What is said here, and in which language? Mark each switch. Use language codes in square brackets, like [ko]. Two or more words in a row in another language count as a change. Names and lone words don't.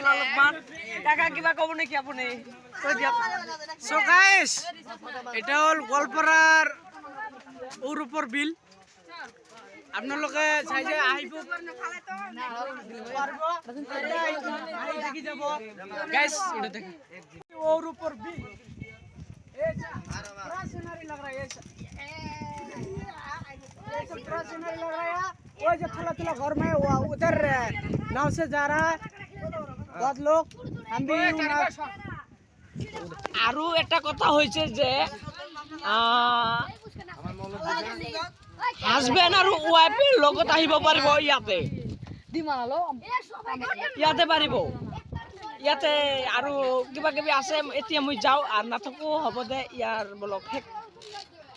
[as] অলপমান কাকা কিবা ক'ব নেকি আপুনি কৈ দিয়ক [en] so guys [as] এটা হল গোৱালপাৰাৰ ওৰূপৰ বিল আপোনালোকে চাই যে আহিব দেখি যাব গাইস এটা দেখি ওরূপর বিল [hi] बड़ा सीनरी लग रहा है ये सब बड़ा सीनरी लग रहा है वो जो थोड़ा घर में उधर नाव से जा रहा है [as] আৰু এটা কথা হৈছে যে হাজবেণ্ড আৰু ৱাইফে লগত আহিব পাৰিব ইয়াতে পাৰিব ইয়াতে আৰু কিবা কিবি আছে এতিয়া মই যাওঁ আৰু নাথাকো হ'ব দে ইয়াৰ বলক